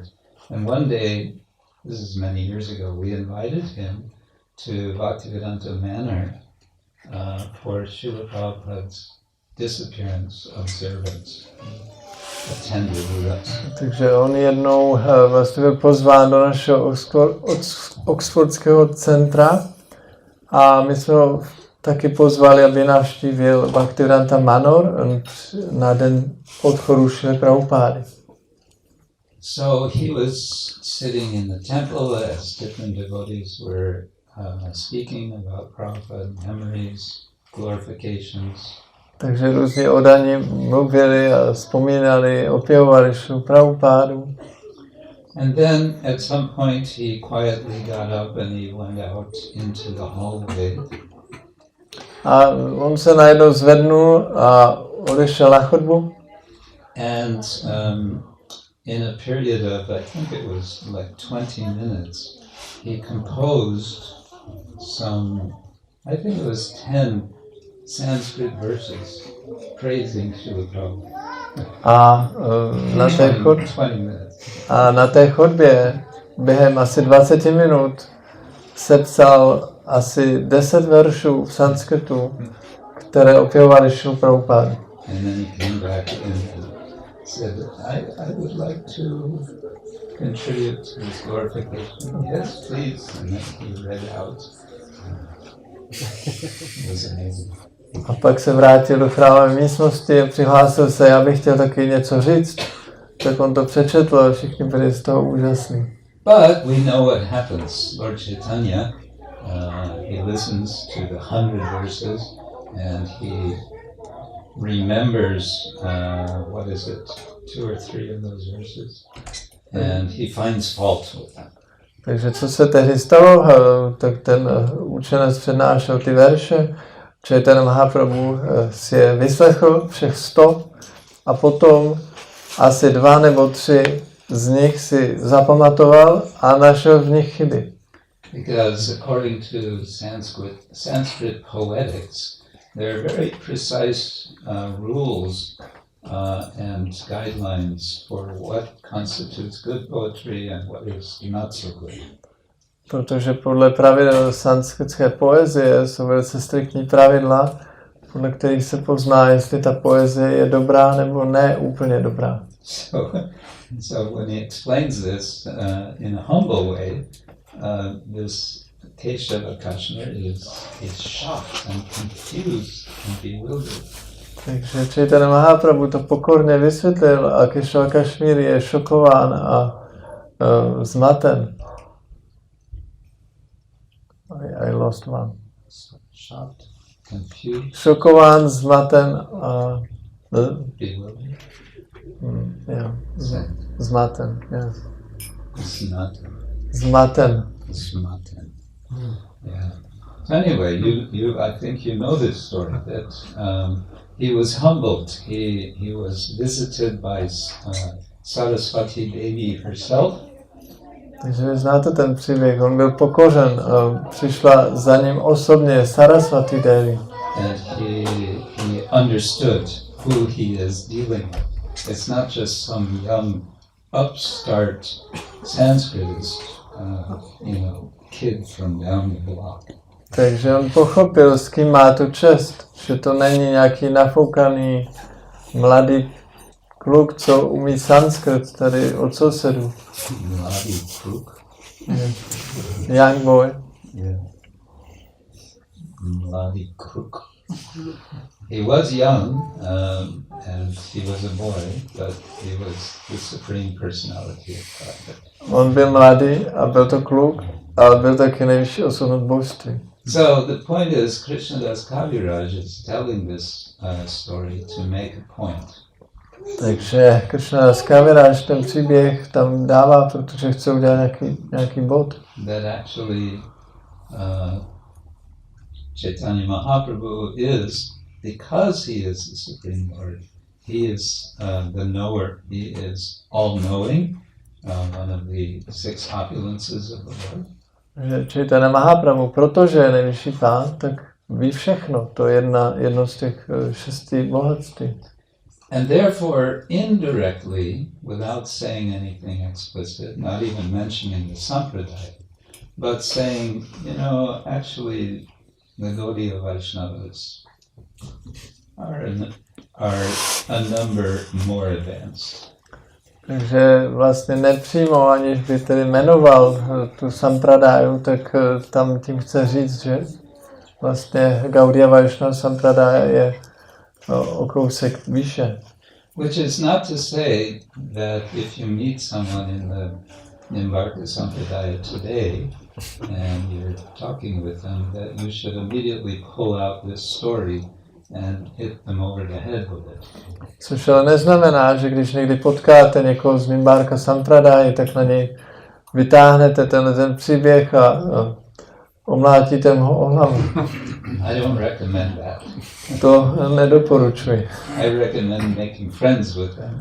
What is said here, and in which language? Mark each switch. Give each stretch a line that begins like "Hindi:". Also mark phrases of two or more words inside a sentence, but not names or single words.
English: And one day, this is many years ago, we invited him to Bhaktivedanta Manor for Srila Prabhupada's disappearance observance. Attended with us.
Czech: Takže on jednou vlastně byl pozván do našeho oxfordského centra a my jsme ho taky pozvali, aby navštívil Bhaktivedanta Manor na den odchodu Šrily Prabhupády.
English: So he was sitting in the temple as different devotees were speaking about Prabhupada memories, glorifications.
Czech: Takže různí oddaní mluvili a vzpomínali, opěvovali Šrilu Prabhupádu.
English: And then at some point he quietly got up and he went out into the hallway.
Czech: A on se najednou zvednul a odešel na chodbu.
English: And in a period of, I think it was like 20 minutes, he composed some, I think it was 10 Sanskrit verses praising Srila Prabhupada.
Czech: A na té chodbě během asi 20 minut sepsal asi 10 veršů v sanskritu, které opěvovaly Šrilu Prabhupádu.
English: And then he came back and said, I would like to contribute to his glorification. Yes, please. And then he read out. It was amazing.
Czech: A pak se vrátil do chrámové místnosti a přihlásil se, já bych chtěl taky něco říct. Tak on to přečetl a všichni byli z toho úžasní.
English: But we know what happens. Lord Chaitanya, he listens to the 100 verses and he remembers, what is it, 2 or 3 of those verses, and he finds fault with them.
Czech: Takže co se tehdy stalo, tak ten učenec přednášel ty verše, Chaitanya Mahaprabhu si je vyslechl všech 100 a potom asi 2 nebo 3 z nich si zapamatoval a našel v nich chyby.
English: Because according to Sanskrit poetics, there are very precise rules and guidelines for what constitutes good poetry and what is not so good.
Czech: Protože podle pravidel sanskritské poezie jsou velice striktní pravidla, podle kterých se pozná, jestli ta poezie je dobrá nebo ne úplně dobrá.
English: So when he explains this in a humble way, this Keshava Kashmir is shocked and confused and bewildered.
Czech: Takže Chaitanya Mahaprabhu to pokorně vysvětlil a Keshava Kashmir je šokován a zmaten.
English: I lost one. Shocked, confused.
Czech: Šokován, zmaten a
English: Bewildered. Yeah. Zmaten, yes.
Czech: Zmaten. Zmaten.
English: Yeah. So anyway, I think you know this story that he was humbled. He was visited by Saraswati Devi herself.
Czech: Takže vy znáte ten příběh, on byl pokořen, přišla za ním osobně Saraswati Devi.
English: And he understood who he is dealing with. It's not just some young upstart Sanskritist, kid from down the block.
Czech: Takže on pochopil, s kým má tu čest, že to není nějaký nafoukaný mladý kluk, co umí sanskrit tady od sousedů. Mladý kluk?
English: Young boy. Yeah.
Czech: Mladý kluk.
English: He was young, and he was a boy, but he was the supreme personality of Godhead.
Czech: On byl mladý a byl to kluk, ale byl taky nejvyšší osobnost božství.
English: So the point is, Krishnadas Kaviraj is telling this story to make a point.
Czech: Takže Krishnadas Kaviraj ten příběh tam dává, protože chce udělat nějaký bod.
English: That actually Chaitanya Mahaprabhu is, because he is the Supreme Lord, he is the knower, he is all-knowing, one of the 6 opulences of the Lord.
Czech: Že Chaitanya Mahaprabhu, protože je nejvyšší pán, tak ví všechno. To je jedno z těch 6 bohatství.
English: And therefore, indirectly, without saying anything explicit, not even mentioning the sampradaya, but saying, actually, the Gaudiya Vaishnavas are a number more advanced.
Czech: Takže vlastně nepřímo, aniž by tedy jmenoval tu sampradáju, tak tam tím chce říct, že vlastně Gaudiya Vaishnava sampradaya je o kousek výše.
English: Which is not to say that if you meet someone in the Nimbarka Sampradaya today and you're talking with them, that you should immediately pull out this story and hit them over the head with it.
Czech: Což ale neznamená, že když někdy potkáte někoho z Nimbarka Sampradaya, tak na něj vytáhnete ten příběh a omlátíte ho o hlavu.
English: I don't recommend that.
Czech: To nedoporučuji.
English: I recommend making friends with them.